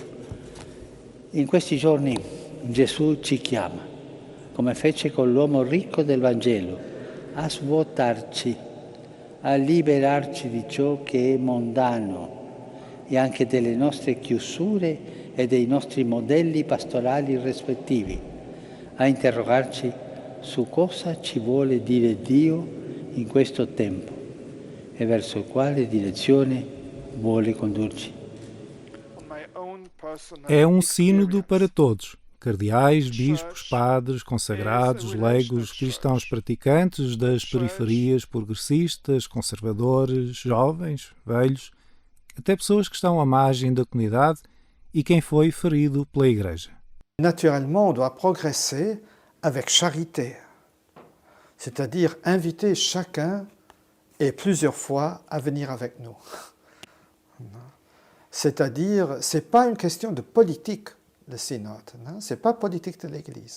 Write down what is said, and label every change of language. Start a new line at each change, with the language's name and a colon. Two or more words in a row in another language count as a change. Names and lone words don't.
Italian: In questi giorni Gesù ci chiama, come fece con l'uomo ricco del Vangelo, a svuotarci, a liberarci di ciò che è mondano e anche delle nostre chiusure e dei nostri modelli pastorali rispettivi, a interrogarci su cosa ci vuole dire Dio in questo tempo e verso quale direzione vuole condurci.
Portuguese: É um sínodo para todos. cardeais, bispos, padres, consagrados, leigos, cristãos praticantes das periferias, progressistas, conservadores, jovens, velhos, até pessoas que estão à margem da comunidade e quem foi ferido pela Igreja.
French: Naturellement, on doit progresser avec charité, c'est-à-dire inviter chacun et plusieurs fois à venir avec nous. C'est-à-dire, ce n'est pas une question de politique, le synode, ce n'est pas politique de l'Église.